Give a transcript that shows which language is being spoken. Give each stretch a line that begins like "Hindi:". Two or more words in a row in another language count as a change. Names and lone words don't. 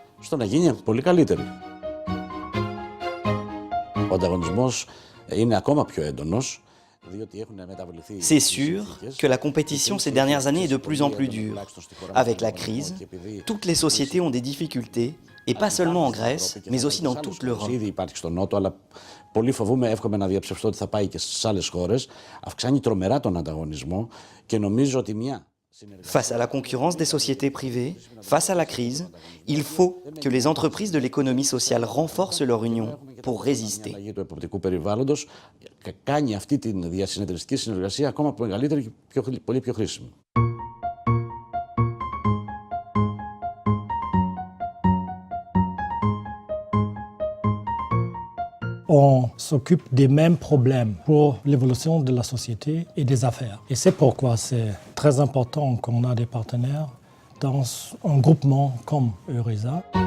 French: C'est sûr que la compétition ces dernières années est de plus en plus dure. Avec la crise, toutes les sociétés ont des difficultés, et pas seulement en Grèce, mais aussi dans toute l'Europe.
Greek: Πολύ φοβούμαι, εύχομαι να διαψευστώ ότι θα πάει και στις άλλες χώρες. Αυξάνει τρομερά τον ανταγωνισμό και νομίζω ότι μια...
French: Face à la concurrence des sociétés privées, face à la crise, il faut que les entreprises de l'économie sociale renforcent leur union pour résister.
Greek: Η αλλαγή του εποπτικού περιβάλλοντος κάνει αυτή τη διασυνεταιριστική συνεργασία ακόμα μεγαλύτερη και πολύ πιο χρήσιμη.
French: On s'occupe des mêmes problèmes pour l'évolution de la société et des affaires. Et c'est pourquoi c'est très important qu'on a des partenaires dans un groupement comme Euresa.